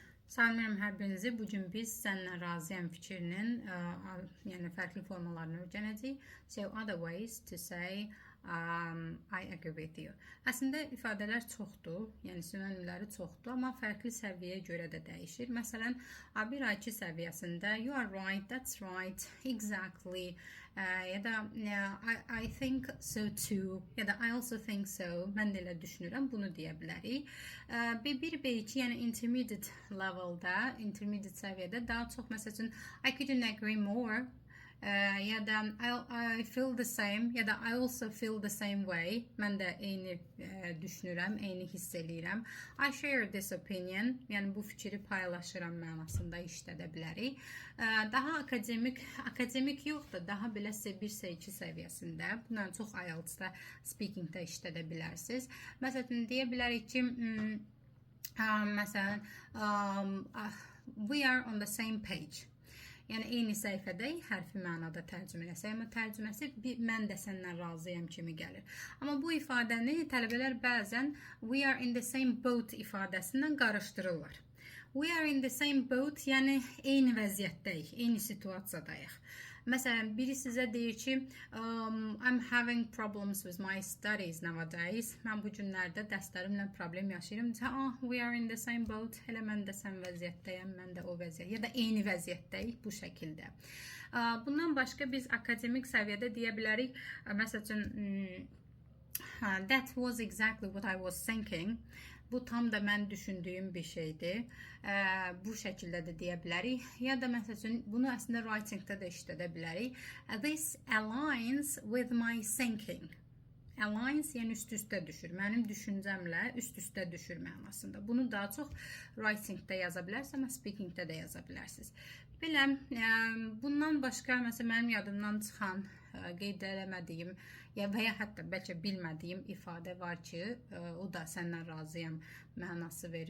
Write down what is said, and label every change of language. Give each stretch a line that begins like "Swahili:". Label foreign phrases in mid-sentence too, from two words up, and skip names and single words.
Azerbaijani: Salamlayıram hər birinizi. Bugün biz "Sənlə razıyam" fikrinin yəni fərqli formalarını öyrənəcəyik.
English: So other ways to say I agree with you.
Azerbaijani: Əslində ifadələr çoxdur, yəni sinonimləri çoxdur, amma fərqli səviyyəyə görə də dəyişir. Məsələn, A1, A2 səviyyəsində
English: you are right, that's right, exactly,
Azerbaijani: ya da
English: I think so too,
Azerbaijani: ya da
English: I also think so.
Azerbaijani: Mən də elə düşünürəm, bunu deyə bilərik. B1, B2, yəni intermediate leveldə, intermediate səviyyədə daha çox məsəl üçün
English: I couldn't agree more.
Azerbaijani: Ya da
English: I feel the same,
Azerbaijani: ya da
English: I also feel the same way.
Azerbaijani: Mən də eyni düşünürəm, eyni hiss eləyirəm.
English: I share this opinion,
Azerbaijani: yəni bu fikri paylaşıram mənasında işlədə bilərik. Daha akademik yox da, daha belə C1, C2 səviyyəsində, bundan çox IELTS-da, speaking-də işlədə bilərsiniz. Məsələn, deyə bilərik ki, məsələn,
English: we are on the same page.
Azerbaijani: Yəni eyni səhifədəyik, hərfi mənada tərcümə eləsək, amma tərcüməsi mən də səndən razıyam kimi gəlir. Amma bu ifadəni tələbələr bəzən
English: we are in the same boat
Azerbaijani: ifadəsindən qarışdırırlar.
English: We are in the same boat,
Azerbaijani: yəni eyni vəziyyətdəyik, eyni situasiyadayıq. Məsələn, biri sizə deyir ki,
English: I'm having problems with my studies nowadays.
Azerbaijani: Mən bu günlərdə dərslərimlə problem yaşayıram.
English: We are in the same boat.
Azerbaijani: Elə mən də sən vəziyyətdəyəm, mən də o vəziyyət. Ya da eyni vəziyyətdəyik bu şəkildə. Bundan başqa biz akademik səviyyədə deyə bilərik. Məsəl üçün,
English: that was exactly what I was thinking.
Azerbaijani: Bu tam da mən düşündüyüm bir şeydir. Bu şəkildə də deyə bilərik. Ya da məsəl üçün, bunu əslində writing-da da işlədə bilərik.
English: This aligns with my thinking. Aligns,
Azerbaijani: yəni üst-üstə düşür. Mənim düşüncəmlə üst-üstə düşür mənasında. Bunu daha çox writing-da yaza bilərsiniz, amma speaking-də də yaza bilərsiniz. Belə, bundan başqa, məsələn, mənim yadımdan çıxan, qeyd eləmədiyim və ya hətta bəlkə bilmədiyim ifadə var ki, o da səndən razıyam mənası verir.